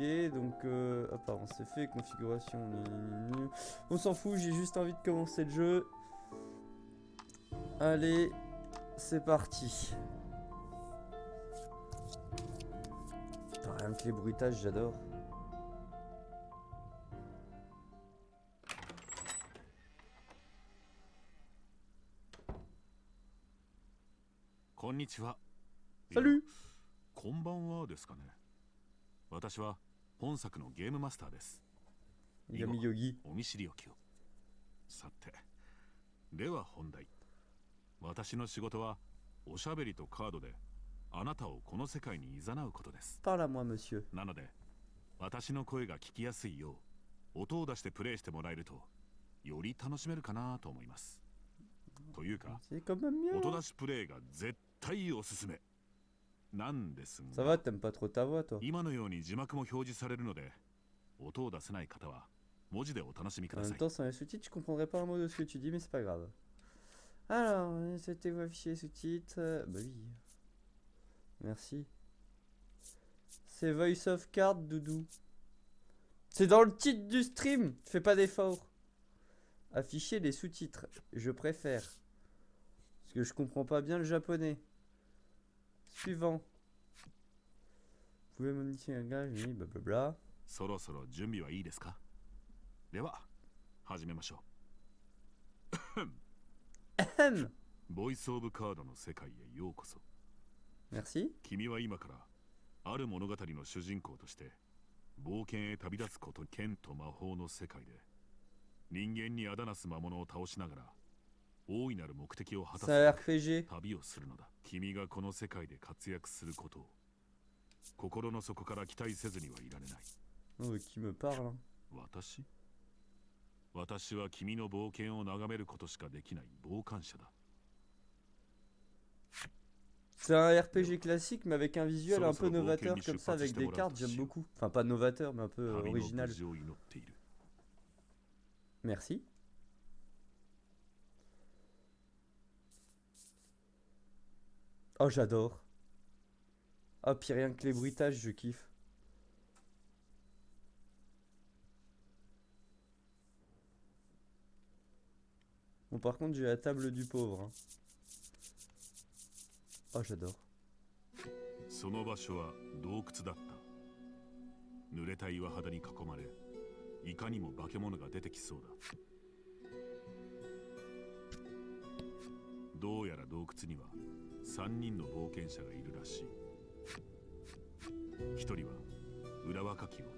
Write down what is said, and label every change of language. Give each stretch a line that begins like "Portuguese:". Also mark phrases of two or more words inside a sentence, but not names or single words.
French: Donc, apparence, c'est fait. Configuration, on s'en fout, j'ai juste envie de commencer le jeu. Allez, c'est parti. Putain, rien que les bruitages, j'adore.
Japanese: Konnichiwa.
French: Salut.
Japanese: こんばんはですかね。私は本作のゲームマスターです。以後 Yami Yogi. お見知りおきを。さて、では本題。私の仕事はおしゃべりとカードであなたをこの世界に誘うことです。
French: Parle à moi, monsieur.
Japanese: なので、私の声が聞きやすいよう音を出してプレイしてもらえるとより楽しめるかなと思います。というか、
French: C'est quand même mieux.
Japanese: 音出しプレイが絶対おすすめ。なんですが、
French: Ça va, t'aimes pas trop ta voix, toi?
Japanese: 今のように字幕も表示されるので、音を出せない方は文字でお楽しみく
French: En
Japanese: ださ
French: même
Japanese: い。
French: temps, sans les sous-titres, je comprendrais pas un mot de ce que tu dis, mais c'est pas grave. Alors, c'était vos fichiers sous-titres. Bah oui. Merci. C'est Voice of Card, Doudou. C'est dans le titre du stream. Fais pas d'effort. Afficher les sous-titres. Je préfère. Parce que je comprends pas bien le japonais. Suivant. Vous pouvez modifier un gage, oui, blablabla.
Japanese: そろそろ準備はいいですか？では始めましょう。ボイスオブカードの世界へようこそ。
French: Merci.
Japanese: 君は今からある物語の主人公として冒険へ旅立つこと、剣と魔法の世界で人間にあだなす魔物を倒しながら大いなる目的を果た
French: C'est un
Japanese: す
French: RPG.
Japanese: 旅をするのだ。君がこの世界で活躍することを心の底から期待せずにはいられない。
French: Oh, qui me parle, hein.
Japanese: 私は君の冒険を眺めることしかできない傍観者だ。
French: C'est un RPG classique, mais avec un visuel un peu novateur comme ça, avec des cartes, j'aime beaucoup. Enfin, pas novateur, mais un peu
Japanese: 旅の無
French: original.
Japanese: 事を祈っている。
French: Merci. Oh, j'adore. Ah, puis rien que les bruitages, je kiffe. Bon, par contre, j'ai la table du pauvre, hein. Oh, j'adore.
Japanese: その場所は洞窟だった。濡れた岩肌に囲まれ、いかにも化け物が出てきそうだ。どうやら洞窟には3人の冒険者がいるらしい。1人は裏若き男。